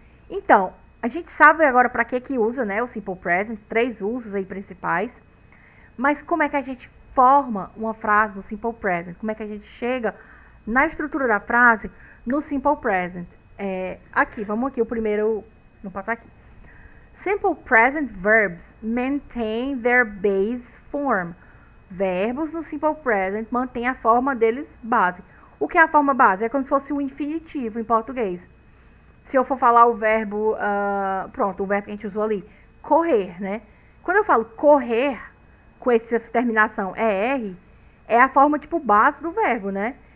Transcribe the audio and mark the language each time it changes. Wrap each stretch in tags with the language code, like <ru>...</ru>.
<pt>Então, a gente sabe agora para que usa, né? O simple present, 3 usos aí principais. Mas como é que a gente forma uma frase no simple present? Como é que a gente chega na estrutura da frase no simple present? Vamos aqui, o primeiro, vou passar aqui.</pt> <en>Simple present verbs maintain their base form.</en> <pt>Verbos no simple present mantêm a forma deles base. O que é a forma base? É como se fosse o infinitivo em português. Se eu for falar o verbo, o verbo que a gente usou ali, correr, né? Quando eu falo correr, com essa terminação ER, é a forma tipo base do verbo, né?</pt>